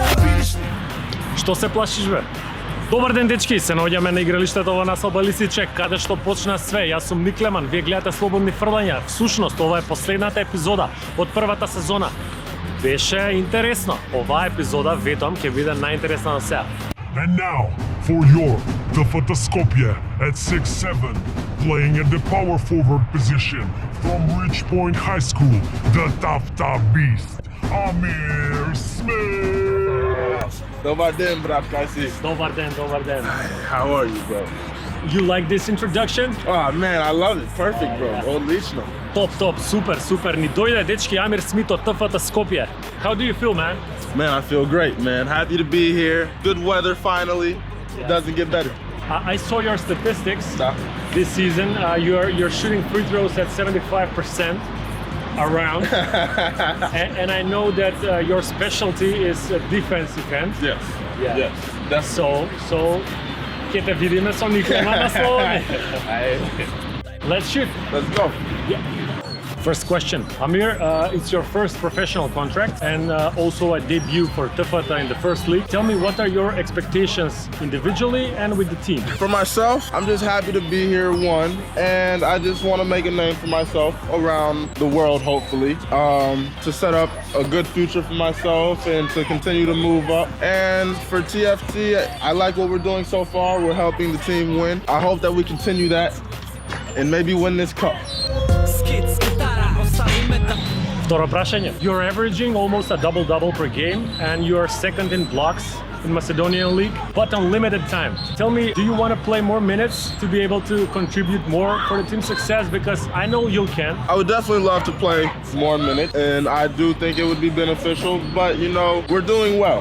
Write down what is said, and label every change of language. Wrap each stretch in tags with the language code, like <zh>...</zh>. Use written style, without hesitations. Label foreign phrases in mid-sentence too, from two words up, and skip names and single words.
<mk>Што се плашиш, бе? Добар ден, дечки, се наоѓаме на игралиштето во Наслба Лисичек, каде што почна све. Јас сум Ник Леман, вие гледате Слободни фрлања. Всушност, ова е последната епизода од првата сезона. Беше интересно. Оваа епизода, ветувам, ќе биде најинтересна на сега.</mk> <en>And now, for your Tafataskopje at 6'7", playing in the power forward position from Ridge Point High School, the Tafta Beast, Amir Smith.</en> <mk>Добар ден, брат, Каси. Добар ден, добар ден.</mk> <en>How are you, bro? You like this introduction? Oh, man, I love it. Perfect, bro. Odlično.</en> <mk>Топ, супер. Ни дојде дечки Амир Смит од ТФТ Скопје.</mk> <en>How do you feel, man? Man, I feel great, man. Happy to be here. Good weather, finally. It doesn't get better. I saw your statistics Da. this season. You're shooting free throws at 75% around, and I know that your specialty is defensive end. Yes. Yeah. Yes. That's So,</en> <mk>ќе те видиме со Никола на Слободни.</mk> <en>Let's shoot. Let's go. First question, Amir, it's your first professional contract and also a debut for Tafata in the first league. Tell me, what are your expectations individually and with the team? For myself, I'm just happy to be here, one, and I just want to make a name for myself around the world, hopefully, to set up a good future for myself and to continue to move up. And for TFT, I like what we're doing so far. We're helping the team win. I hope that we continue that and maybe win this cup.</en> <mk>Второ прашање.</mk> <en>You're averaging almost a double-double per game and you're second in blocks in Macedonian League, but on limited time. Tell me, do you want to play more minutes to be able to contribute more for the team's success? Because I know you can. I would definitely love to play more minutes, and I do think it would be beneficial, but you know, we're doing well.</en>